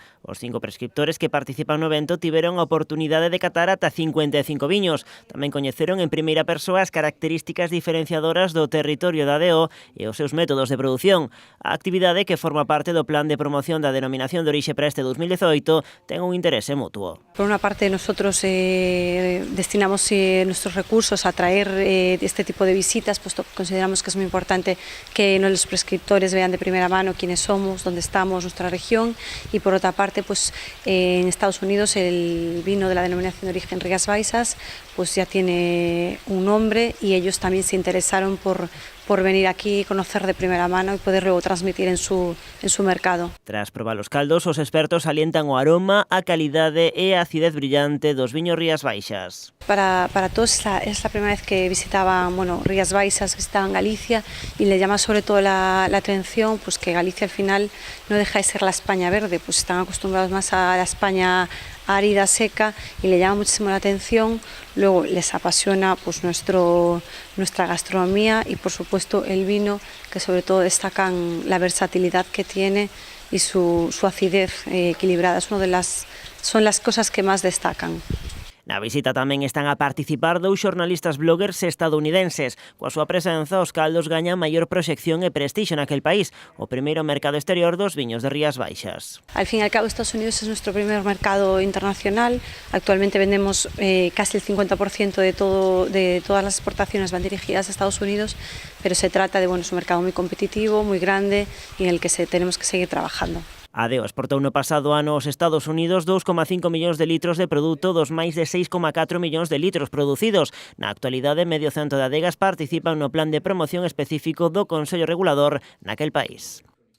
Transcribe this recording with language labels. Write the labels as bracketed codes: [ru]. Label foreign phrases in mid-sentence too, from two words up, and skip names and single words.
[gl] Os 5 prescriptores que participan no evento tiveron a oportunidade de catar ata 55 viños. Tamén coñeceron en primeira persoa as características diferenciadoras do territorio da ADO e os seus métodos de produción. A actividade, que forma parte do plan de promoción da denominación de orixe para este 2018, ten un interese mutuo. [es] Por una parte, nosotros destinamos nuestros recursos a traer este tipo de visitas, puesto que consideramos que es muy importante que los prescriptores vean de primera mano quiénes somos, dónde estamos, nuestra región, y por otra parte, pues en Estados Unidos el vino de la denominación de origen Rías Baixas pues ya tiene un nombre, y ellos también se interesaron por venir aquí, conocer de primera mano y poder luego transmitir en su mercado. [gl] Tras probar os caldos, os expertos alientan o aroma, a calidade e a acidez brillante dos viños Rías Baixas. [es] Para todos es la primera vez que visitaban Rías Baixas, visitaban Galicia, y le llama sobre todo la atención pues que Galicia al final no deja de ser la España verde, pues están acostumbrados más a la España árida, seca, y le llama muchísimo la atención. Luego les apasiona pues nuestra gastronomía y por supuesto el vino, que sobre todo destacan la versatilidad que tiene y su acidez equilibrada. Son las cosas que más destacan. [gl] Na visita tamén están a participar 2 xornalistas bloggers estadounidenses. Coa súa presenza, os caldos gañan maior proxección e prestixio naquel país, o primeiro mercado exterior dos viños de Rías Baixas. [es] Al fin y al cabo, Estados Unidos es nuestro primer mercado internacional. Actualmente vendemos casi el 50% de todas las exportaciones van dirigidas a Estados Unidos, pero se trata de un mercado muy competitivo, muy grande, y en el que tenemos que seguir trabajando. [gl] A ADO exportou no pasado ano aos Estados Unidos 2,5 millóns de litros de produto dos máis de 6,4 millóns de litros producidos. Na actualidade, medio cento de adegas participan no plan de promoción específico do Consello Regulador naquel país.